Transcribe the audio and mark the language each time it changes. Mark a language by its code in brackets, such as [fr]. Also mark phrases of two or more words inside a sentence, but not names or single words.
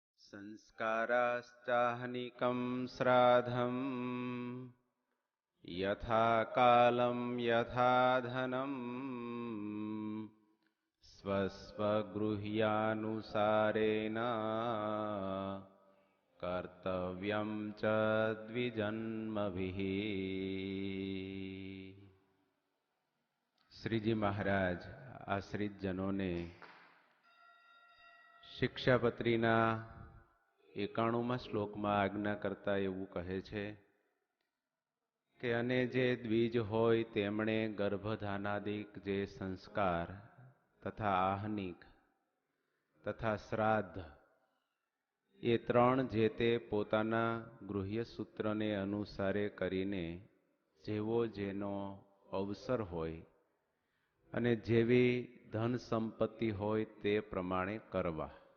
[sa] संस्काराश्चाहनिकं श्राद्धं यथा कालं यथा धनं स्वस्वगृह्यानुसारेण कर्तव्यं च द्विजन्मभिः। [gu] શ્રીજી મહારાજ આશ્રિત જનોં શિક્ષાપત્રીના 91 શ્લોકમાં આજ્ઞા કરતા એવું કહે છે કે અને જે દ્વિજ હોય તેમણે ગર્ભધાનાદિક જે સંસ્કાર તથા આહનિક તથા શ્રાદ્ધ એ ત્રણ જે તે પોતાના ગૃહ્ય સૂત્રને અનુસારે કરીને જેવો જેનો અવસર હોય અને જેવી ધન સંપત્તિ હોય તે પ્રમાણે કરવા.